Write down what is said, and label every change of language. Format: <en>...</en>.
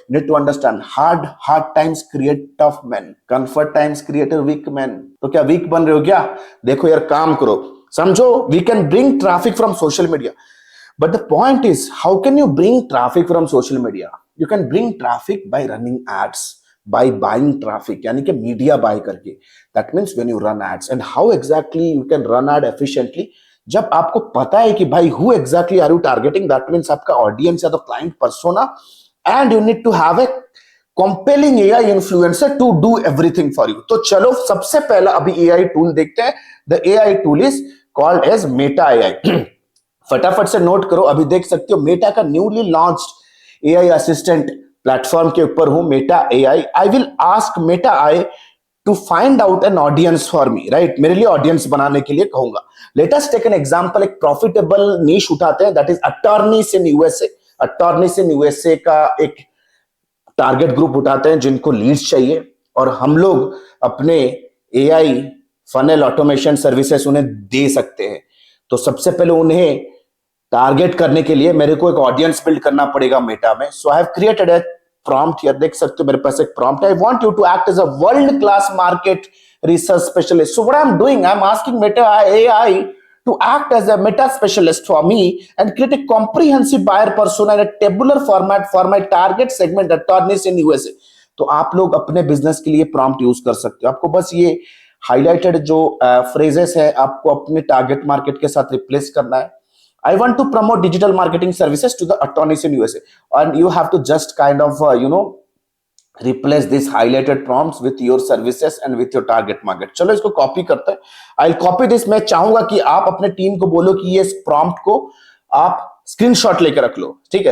<en>You need to understand, hard times create tough man, comfort times create a weak man.</en> <hi>तो क्या week बन रहे हो क्या? देखो यार, काम करो, समझो.</hi> <en>We can bring traffic from social media, but the point is, how can you bring traffic from social media? You can bring traffic by running ads, by buying traffic,</en> <hi>यानी कि मीडिया बाय करके.</hi> <en>That means when you run ads. And how exactly you can run ad efficiently?</en> <hi>जब आपको पता है कि भाई</hi> <en>who exactly are you targeting, that means</en> <hi>आपका ऑडियंस या तो client persona,</hi> <en>and you need to have a compelling AI influencer to do everything for you.</en> <hi>तो चलो सबसे पहला अभी AI टूल देखते हैं.</hi> <en>The AI tool is called as Meta AI.</en> <hi>फटाफट से नोट करो. अभी देख सकते हो मेटा का newly launched AI assistant platform के ऊपर हूं,</hi> <en>Meta AI. I will ask Meta AI to find out an audience for me, right?</en> <hi>मेरे लिए ऑडियंस बनाने के लिए कहूंगा।</hi> <en>let us take an example,</en> <hi>एक प्रॉफिटेबल नीश उठाते हैं,</hi> <en>That is attorneys in USA.</en> <hi>Attorneys in USA का एक टारगेट ग्रुप उठाते हैं जिनको लीड्स चाहिए, और हम लोग अपने एआई फनल ऑटोमेशन सर्विसेज उन्हें दे सकते हैं। तो सबसे पहले उन्हें टारगेट करने के लिए मेरे को एक ऑडियंस बिल्ड करना पड़ेगा मेटा में।</hi> <en>so I have created a prompt here,</en> <hi>देख सकते हो मेरे पास एक प्रॉम्प्ट है।</hi> <en>I want you to act as a world class market research specialist. So what I'm doing, I'm asking Meta AI to act as a meta specialist for me and create a comprehensive buyer persona in a tabular format for my target segment attorneys in USA.</en> <hi>तो आप लोग अपने business के लिए prompt use कर सकते हो। आपको बस ये हाईलाइटेड जो फ्रेजेस है आपको अपने टारगेट मार्केट के साथ रिप्लेस करना है।</hi> <en>I want to promote digital marketing services to the attorneys in USA, and you have to just kind of replace these highlighted prompts with your services and with your target market.</en> <hi>चलो इसको copy करते हैं।</hi> <en>I'll copy this।</en> <hi>मैं चाहूंगा कि आप अपने team को बोलो कि ये प्रॉम्प्ट को आप स्क्रीनशॉट लेकर रख लो, ठीक है?</hi>